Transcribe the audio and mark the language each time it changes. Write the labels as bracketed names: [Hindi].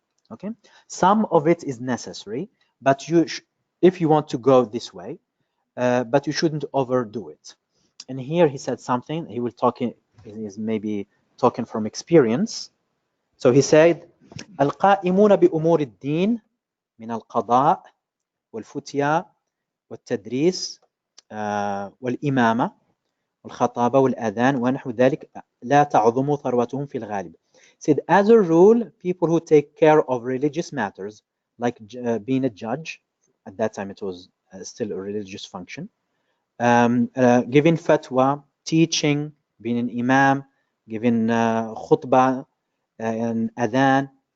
[English] Okay, some of it is necessary, but if you want to go this way, but you shouldn't overdo it. And here he said something. He will talking is maybe talking from experience. So he said, [Arabic] القائمون بأمور الدين من القضاء والفتيا والتدريس والإمامة والخطابة والأذان ونحو ذلك لا تعظم ثروتهم في الغالب. [English] Said, as a rule, people who take care of religious matters, like being a judge, at that time it was still a religious function, giving fatwa, teaching, being an imam, giving khutbah and adhan.